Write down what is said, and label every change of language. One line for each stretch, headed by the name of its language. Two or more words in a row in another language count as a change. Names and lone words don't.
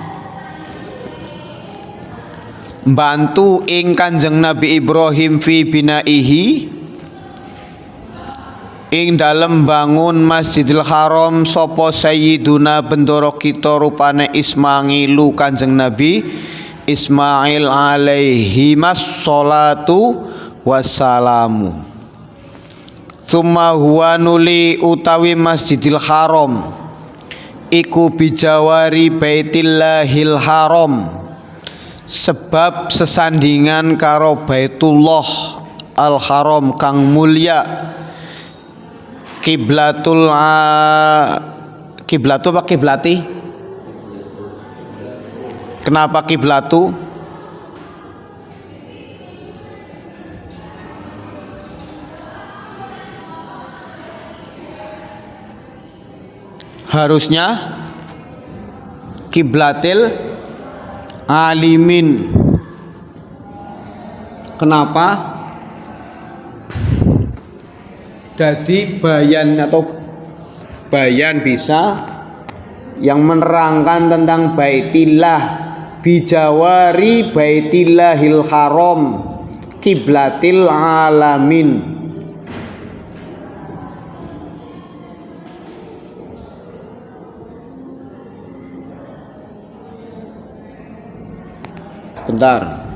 Javanese: bantu ing Kanjeng Nabi Ibrahim
Arabic: في بنائه,
Javanese: ing dalem bangun Masjidil Haram sapa sayyiduna bendoro kita rupane Ismailu Kanjeng Nabi Ismail
Arabic: عليه الصلاة والسلام. ثم هو
Javanese: nuli utawi Masjidil Haram iku
Arabic: بجوار بيت الله الحرام,
Javanese: sebab sesandingan karo Baitullah Al Haram kang mulya.
Indonesian: Kiblatul kiblatu apa kiblati? Kenapa kiblatu? Harusnya
Arabic: قبلة العالمين.
Indonesian: Kenapa? Jadi bayan atau bayan bisa yang menerangkan tentang Baitillah,
Arabic: بجوار بيت الله الحرام, قبلة العالمين.
Indonesian: Bentar.